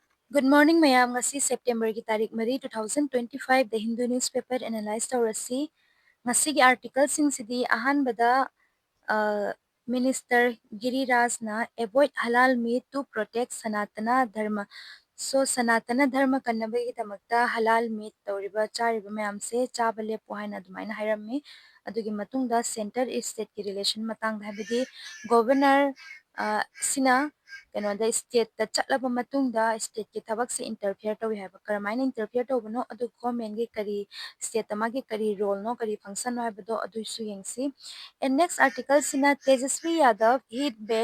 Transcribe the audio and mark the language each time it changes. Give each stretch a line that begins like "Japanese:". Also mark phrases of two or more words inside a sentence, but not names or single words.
English: Good morning,
Manipuri: mayam. Ngasi September ki tarik mari 2025
English: the Hindu newspaper analyze
Manipuri: tawrasi. Ngasi ki article sing sidi ahan bada Minister Giriraj na
English: avoid halal meat to protect Sanatana Dharma.
Manipuri: So Sanatana Dharma kannabagi tamakta
English: halal meat
Manipuri: tawriba chariba mayam se chabale pohaina adumaina hairammi. Adugi matungda
English: center state
Manipuri: ki relation matang habidi governor sina ꯀꯩꯅꯣꯗ ꯁ꯭ꯇꯦꯠꯇ ꯆꯠꯂꯕ ꯃꯇꯨꯡꯗ ꯁ꯭ꯇꯦꯠꯀꯤ ꯊꯕꯛꯁꯦ ꯏꯟꯇꯔꯐꯤꯌꯔ ꯇꯧꯏ ꯍꯥꯏꯕ ꯀꯔꯝꯍꯥꯏꯅ ꯏꯟꯇꯔꯐꯤꯌꯔ ꯇꯧꯕꯅꯣ ꯑꯗꯨ ꯒꯣꯔꯃꯦꯟꯒꯤ ꯀꯔꯤ ꯁ꯭ꯇꯦꯠꯇ ꯃꯥꯒꯤ ꯀꯔꯤ ꯔꯣꯜꯅꯣ ꯀꯔꯤ ꯐꯪꯁꯟꯅꯣ ꯍꯥꯏꯕꯗꯣ ꯑꯗꯨꯁꯨ ꯌꯦꯡꯁꯤ
English: and next
Manipuri: ꯑꯥꯔꯇꯤꯀꯜꯁꯤꯅ ꯇꯦꯖꯁ꯭ꯋꯤ ꯌꯥꯗꯕ ꯍꯤꯠ ꯕꯦꯛ